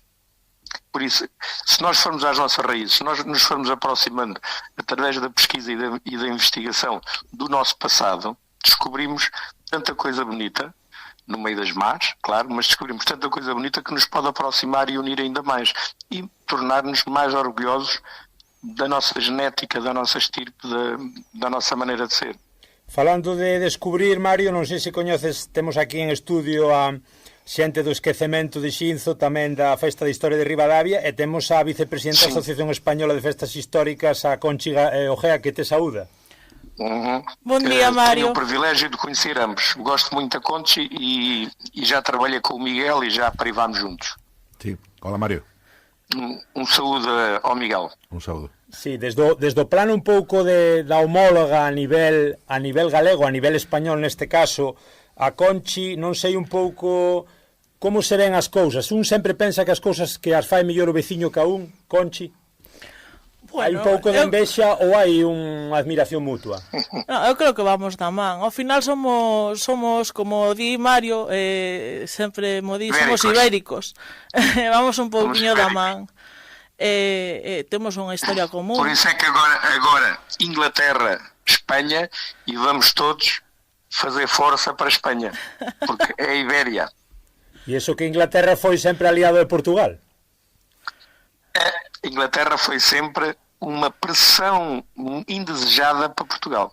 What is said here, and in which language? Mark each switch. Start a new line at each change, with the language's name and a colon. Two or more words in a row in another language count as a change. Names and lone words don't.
Portuguese: Por isso, se nós formos às nossas raízes, se nós nos formos aproximando através da pesquisa e da investigação do nosso passado, descobrimos tanta coisa bonita, no meio das más, claro, mas descobrimos tanta coisa bonita que nos pode aproximar e unir ainda mais e tornar-nos mais orgulhosos da nossa genética, da nossa estirpe, da nossa maneira de ser.
Galician: Falando de descubrir, Mario, non sei se coñeces, temos aquí en estudio a xente do esquecemento de Xinzo, tamén da Festa de Historia de Ribadavia, e temos a vicepresidenta da Asociación Española de Festas Históricas, a Conchi Ojea, que te saúda.
Portuguese: Bom dia, Mário. Tenho o privilégio de conhecer ambos. Gosto muito da Conchi e já trabalhei com o Miguel e já privámos juntos.
Galician: Sí. Hola, Mario.
Portuguese: Um saúde ao Miguel.
Galician: Un saúdo. Sí, desde o plano un pouco da homóloga a nivel galego, a nivel español neste caso, a Conchi, non sei un pouco como se ven as cousas. Un sempre pensa que as cousas que as fai mellor o veciño que a un, Conchi. Bueno, hai un pouco de envexa ou hai unha admiración mutua? No, eu creo que vamos da man. Ao final somos como di Mario, sempre mo di, somos ibéricos. Vamos un pouquiño da man. Temos unha historia común.
Portuguese: Por isso é que agora Inglaterra, Espanha, e vamos todos fazer força para a Espanha, porque é a Ibéria.
Galician: E iso que Inglaterra foi sempre aliado de Portugal?
Portuguese: A Inglaterra foi sempre uma pressão indesejada para Portugal.